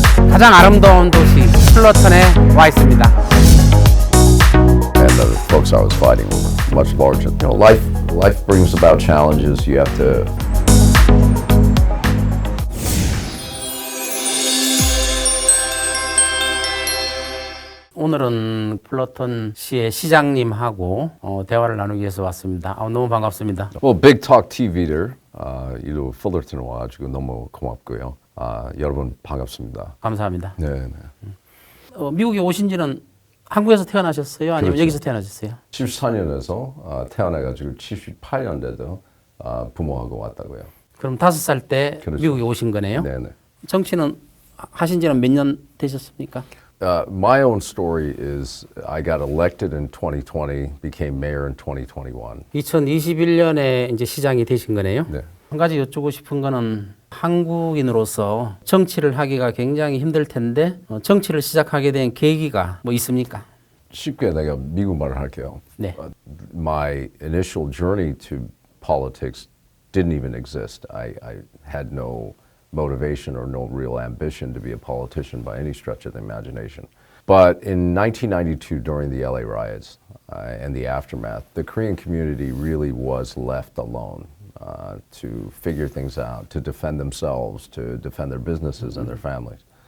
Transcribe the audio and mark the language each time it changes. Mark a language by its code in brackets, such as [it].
[ko] 가장 아름다운 도시 플러턴에 와 있습니다. [en] And the folks I was fighting were much larger. You know, life brings about challenges. You have to. [ko] 오늘은 플러턴 시의 시장님하고 대화를 나누기 위해서 왔습니다. 너무 반갑습니다. Well, 빅톡TV를 이로 풀러턴 와가지고 너무 고맙고요. 여러분 반갑습니다. 감사합니다. 네. 미국에 오신 지는 한국에서 태어나셨어요? 아니면 그렇죠. 여기서 태어나셨어요? 74년에서 태어나가지고 78년대도 부모하고 왔다고요. 그럼 5살 때 그렇죠. 미국에 오신 거네요? 네네. 정치는 하신 지는 몇 년 되셨습니까? [en] My own story is I got elected in 2020, became mayor in 2021. [ko] 2021년에 이제 시장이 되신 거네요? 네. 한 가지 여쭙고 싶은 거는 한국인으로서 정치를 하기가 굉장히 힘들 텐데 정치를 시작하게 된 계기가 뭐 있습니까? 쉽게 내가 미국말을 할게요. 네. [en] My initial journey to politics didn't even exist. I had no motivation or no real ambition to be a politician by any stretch of the imagination. But in 1992, during the LA riots and the aftermath, the Korean community really was left alone to figure things out, to defend themselves, to defend their businesses and their families.